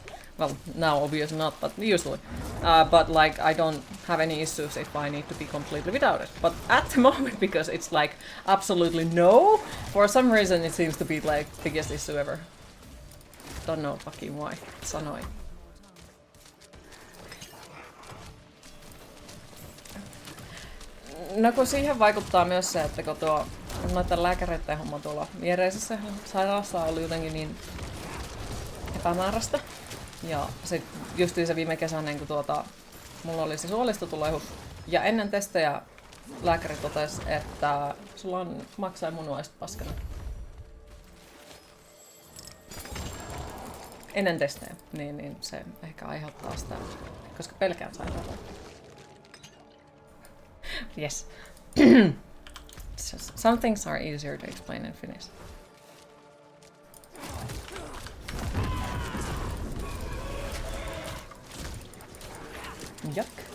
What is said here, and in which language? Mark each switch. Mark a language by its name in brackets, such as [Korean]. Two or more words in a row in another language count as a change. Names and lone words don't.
[English] Well, now obviously not, but usually. But like, I don't have any issues if I need to be completely without it. But at the moment, because it's like absolutely no, for some reason it seems to be like biggest issue ever. Don't know fucking why. It's annoying. [Finnish] No kun siihen vaikuttaa myös se, että kun noiden lääkäreiden homma tuolla viereisessä sairaalassa oli jotenkin niin epämääräistä. Ja sit justiin se viime kesänä, kun mulla oli se suolistotulehus. Ja ennen testejä lääkäri totesi, että sulla on maksaa munuaiset paskana. Ennen testejä, niin se ehkä aiheuttaa sitä, koska pelkään sairaalaa. [English] Yes. Some things are easier to explain in Finnish. Yuck.